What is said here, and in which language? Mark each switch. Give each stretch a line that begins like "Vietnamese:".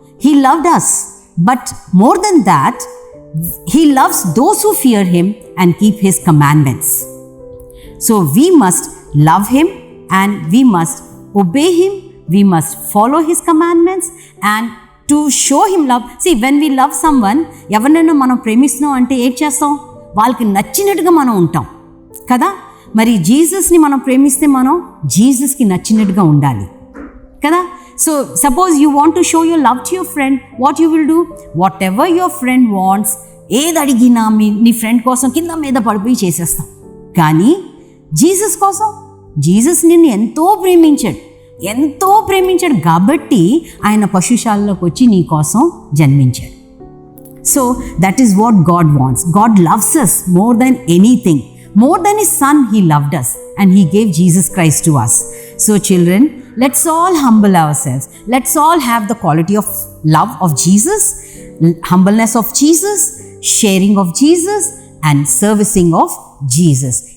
English: He loved us. But more than that, He loves those who fear Him and keep His commandments. So we must love Him and we must obey Him. We must follow His commandments and to show Him love. See, when we love someone,
Telugu: ఎవరినైనా మనం ప్రేమిస్తున్నాం అంటే ఏం చేస్తాం? వాళ్ళకి నచ్చినట్టుగా మనం ఉంటాం కదా. మరి జీసస్ని మనం ప్రేమిస్తే మనం జీసస్కి నచ్చినట్టుగా ఉండాలి కదా.
English: So suppose you want to show your love to your friend, what you will do? Whatever your friend wants,
Telugu: ఏది అడిగినా నీ ఫ్రెండ్ కోసం కింద మీద పడిపోయి చేసేస్తాం. కానీ జీసస్ కోసం, జీసస్ నిన్ను ఎంతో ప్రేమించాడు కాబట్టి ఆయన పశుశాలలోకి వచ్చి నీ కోసం జన్మించాడు.
English: So that is what God wants. God loves us more than anything. More than His Son, He loved us and He gave Jesus Christ to us. So children, let's all humble ourselves. Let's all have the quality of love of Jesus, humbleness of Jesus, sharing of Jesus, and servicing of Jesus.